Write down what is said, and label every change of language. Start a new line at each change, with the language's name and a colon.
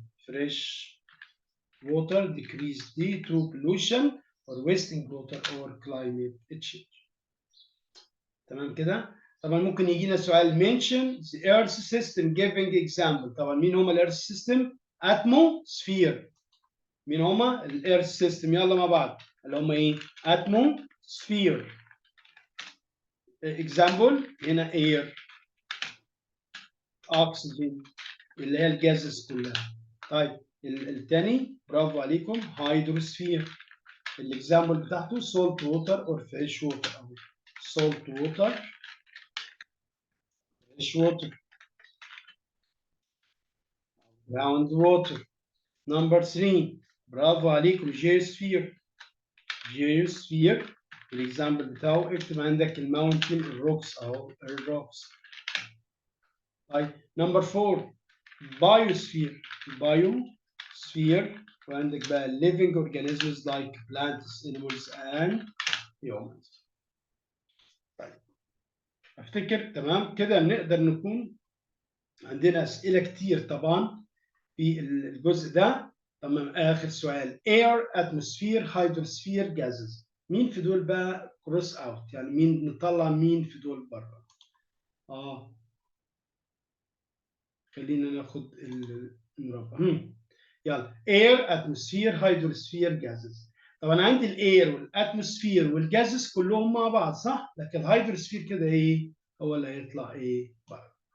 English: fresh water decrease due to pollution or wasting water or climate change.
Arabic: تمام كده؟ طبعا ممكن يجينا سؤال
English: mention the earth system giving example.
Arabic: طبعا مين هما الارث سيستم؟ atmosphere. مين هما الارث سيستم؟ يلا مع بعض اللي هما ايه؟ atmosphere. example هنا
English: air, oxygen
Arabic: اللي هي الجازز كلها. طيب الثاني برافو عليكم hydrosphere. الاكزامبل بتاعته
English: salt water or fresh water أو salt water, fresh water, ground water. Number 3
Arabic: برافو عليكم
English: geosphere.
Arabic: geosphere الاكزامبل بتاعه اكتب عندك الماونتن الروكس أو الروكس.
English: طيب number 4 biosphere. biosphere
Arabic: وعندك بقى
English: living organisms like plants, animals and humans.
Arabic: طيب افتكر تمام كده نقدر نكون عندنا اسئله كتير طبعا في الجزء ده. تمام اخر سؤال
English: air, atmosphere, hydrosphere, gases.
Arabic: مين في دول بقى
English: cross out؟
Arabic: يعني مين نطلع مين في دول بره؟ خلينا ناخد المربع. يلا
English: air, atmosphere, hydrosphere, gases.
Arabic: طبعا عندي الاير والاتموسفير والجازز كلهم مع بعض صح؟ لكن الهيدروسفير كده ايه؟ هو اللي هيطلع ايه؟ بره.